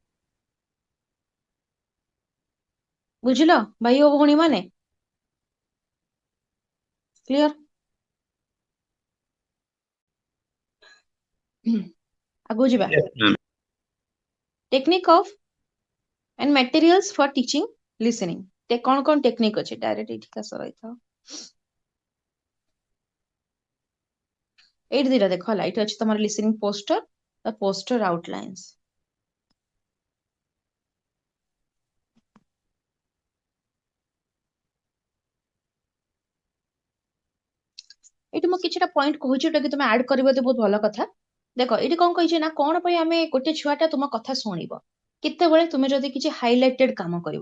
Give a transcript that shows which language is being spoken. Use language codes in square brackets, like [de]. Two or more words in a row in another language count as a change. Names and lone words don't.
[or] ବୁଝିଲ ଭାଇ ଓ ଭଉଣୀ ମାନେ? କ୍ଲିୟର? ଆଗକୁ ଯିବା। [en] Yes, ma'am. technique of and materials for teaching listening। [or] କଣ କଣ ଟେକ୍ନିକ୍ ଅଛି, ଡାଇରେକ୍ଟ ଏଇଠି କାଶ ରହିଥାଉ। ଏଇଠି ଦିଟା ଦେଖ ହେଲା, ଏଇଠି ଅଛି ତମର [en] listening poster, poster outlines। [or] ଏଇଠି ମୁଁ କିଛିଟା ପଏଣ୍ଟ କହୁଛି, ଯୋଉଟା କି ତମେ ଆଡ୍ କରିବ ତ ବହୁତ ଭଲ କଥା। ଦେଖ ଏଇଠି କଣ କହିଛି ନା, କଣ ପାଇଁ ଆମେ ଗୋଟେ ଛୁଆଟା ତୁମ କଥା ଶୁଣିବ, କେତେବେଳେ ତୁମେ ଯଦି କିଛି ହାଇଲାଇଟେଡ୍ କାମ କରିବ।